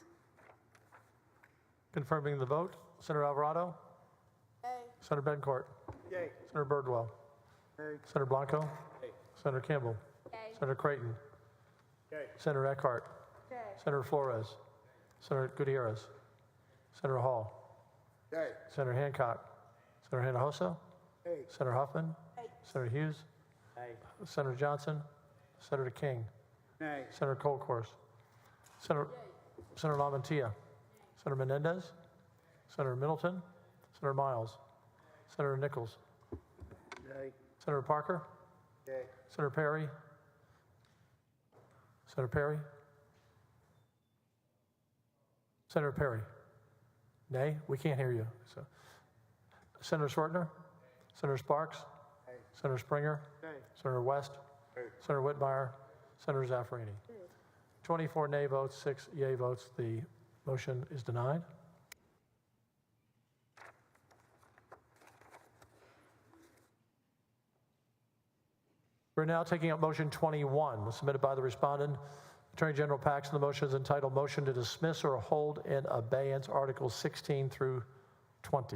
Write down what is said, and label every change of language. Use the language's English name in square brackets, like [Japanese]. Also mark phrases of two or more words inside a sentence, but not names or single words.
[English] Confirming the vote, Senator Alvarado, Yay. Senator Betancourt, Yay. Senator Birdwell, Yay. Senator Blanco, Senator Campbell, Yay. Senator Creighton, Yay. Senator Eckhart, Senator Flores, Senator Gutierrez, Senator Hall, Yay. Senator Hancock, Senator Hinojosa, Yay. Senator Huffman, Senator Hughes, Nay. Senator Johnson, Senator King, Nay. Senator Colkhorst, Senator Lamantia, Senator Menendez, Senator Middleton, Senator Miles, Senator Nichols, Yay. Senator Parker, Yay. Senator Perry, Senator Perry, Senator Perry. Nay, we can't hear you. So, Senator Swertner, Senator Sparks, Senator Springer, Yay. Senator West, Senator Whitmire, Senator Zaffarini. 24 nay votes, 6 yea votes. The motion is denied. We're now taking up motion 21, submitted by the respondent, Attorney General Paxton. The motion is entitled Motion to Dismiss or Hold in Abeyance Articles 16 through 20.